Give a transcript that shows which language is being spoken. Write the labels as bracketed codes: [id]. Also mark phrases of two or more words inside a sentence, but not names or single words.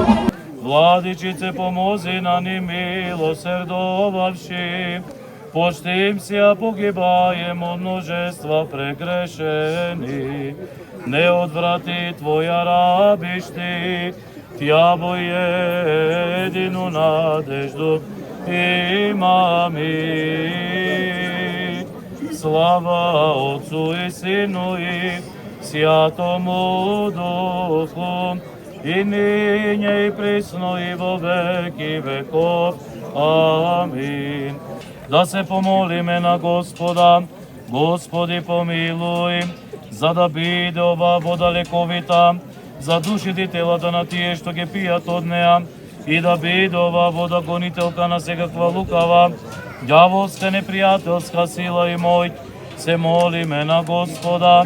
[cu] Владичице, помози на ни милосердовавши, почтим се, погибаем од множества прегрешени. Не одврати Твоја рабишти, Тја во едину надежду имами. Слава Отцу и Сину и Святому Духу, и ниње и присно и во веки веков. Амин. [mk] Да се помолиме на Господа. Господи, помилуј, за да биде ова вода лековита за душите и телата на тие што ги пијат од неа, и да биде ова вода гонителка на секаква лукава, ѓаволска непријателска сила и моќ, се молиме на Господа.